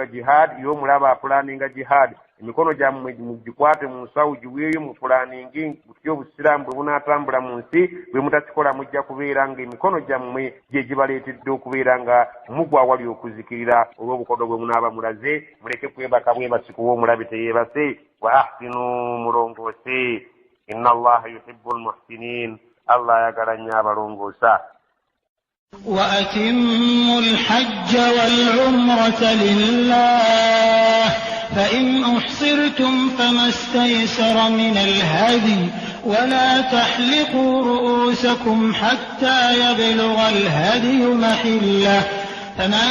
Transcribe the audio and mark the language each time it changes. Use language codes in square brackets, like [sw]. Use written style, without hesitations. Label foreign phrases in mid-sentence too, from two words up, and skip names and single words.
[lg] jihaadi y'omulaba apulaaninga jihaadi emikono gyammwe mugikwate mu nsawo giweeyo mupulaaningi butyo obusiraamu bwe bunaatambula mu nsi bwe mutakikola mujja kubeera nga emikono gyammwe gye gibaleetedde okubeera nga mugwa awali okuzikirira olw'obukodo bwe munaaba mulaze muleke kwebaka bwebasiku w'omulabe teyeebase [ar] وأحسنوا [lg] mulongoose [ar] إن الله يحب المحسنين [lg] allah ayagala nnyo abalongoosa. [ar] وأتموا الحج والعمرة لله فإن أحصرتم فما استيسر من الهدي ولا تحلقوا رؤوسكم حتى يبلغ الهدي محله فمن